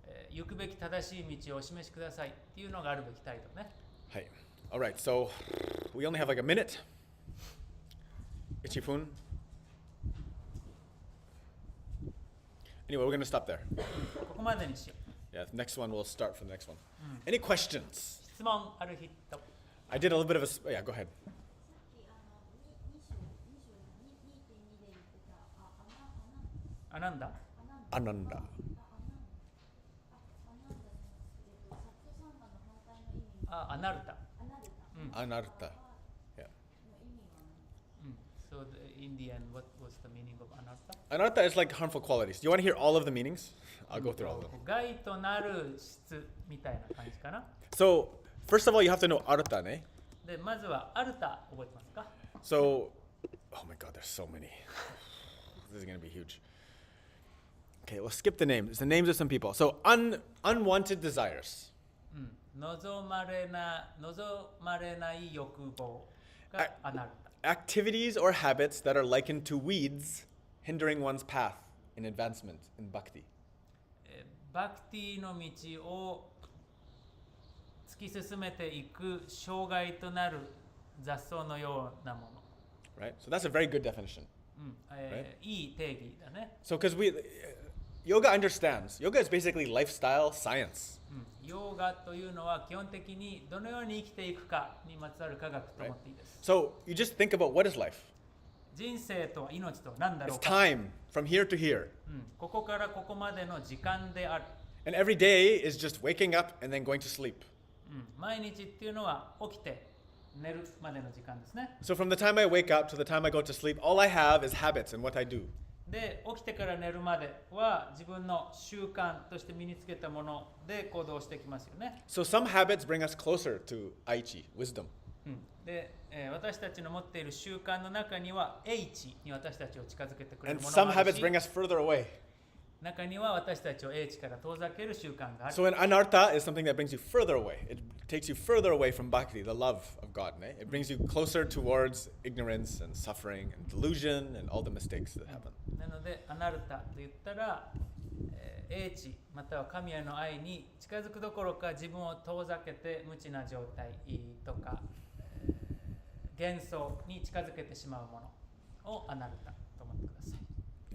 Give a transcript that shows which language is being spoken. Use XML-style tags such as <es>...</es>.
<ja>行くべき正しい道をお示しくださいっていうのがあるべき態度ね。</ja> <en>Hey. All right. So we only have like a minute.</en> <ja>Ichifun.</ja> <en>Anyway, we're going to stop there.</en> <ja>ここまでにしよう。</ja> <en>Yeah, the next one, we'll start from the next one. Any questions?</en> <ja>質問ある人。</ja> <en>I did a little bit of yeah, go ahead.</en> <ja>あ、なんだ</ja> <en>Ananda.</en> <ja>あ、アナルタ。</ja> <en>Anartha. Yeah. So in the end, what was the meaning of アナルタ Anartha is like harmful qualities. Do you want to hear all of the meanings? I'll go through all of them.</en> <ja>害となる質みたいな感じかな。</ja> <en>So First of all, you have to know arta, ne?</en> <ja>でまずはアルタ覚えてますか？</ja> <en>So, oh my God, there's so many. This is going to be huge. Okay, we'll skip the names. It's the names of some people. So, unwanted desires.</en> <ja>望まれない欲望がアナルタ。</ja> <en>Activities or habits that are likened to weeds, hindering one's path in advancement in bhakti.</en> <ja>バクティの道を突き進めていく障害となる雑草のようなもの。</ja> <en>Right? So that's a very good definition.</en> <ja>いい定義だね。</ja> <en>So, because yoga understands, yoga is basically lifestyle science.</en> <ja>ヨガというのは基本的にどのように生きていくかにまつわる科学と思っていいです。</ja> <en>So, you just think about what is life?</en> <ja>人生とは命とは何だろ</ja> <en>It's</en> <ja>うか。</ja> <en>time from here to here.</en> <ja>ここからここまでの時間である。</ja> <en>And every day is just waking up and then going to sleep.</en> <ja>毎日っていうのは起きて寝るまでの時間ですね。</ja> <en>So, from the time I wake up to the time I go to sleep, all I have is habits and what I do.</en> <ja>で、起きてから寝るまでは自分の習慣として身につけたもので行動してきますよね。</ja> <en>So, some habits bring us closer to aichi, wisdom.</en> <ja>で、私たちの持っている習慣の中には H に私たちを近づけてくれる</ja> <en>And</en> <ja>もの</ja> <en>some</en> <ja>もある</ja> <en>habits</en> <ja>し、</ja> <en>bring us further away.</en> <ja>中には私たちを H から遠ざける習慣がある。</ja> <en>So, an anartha is something that brings you further away. It takes you further away from bhakti, the love of God. Ne? It brings you closer towards ignorance and suffering and delusion and all the mistakes that happen.</en> <ja>なので、アナルタと言ったら、英知または神への愛に近づくどころか自分を遠ざけて無知な状態とか、幻想に近づけてしまうものをアナルタと思ってください。</ja>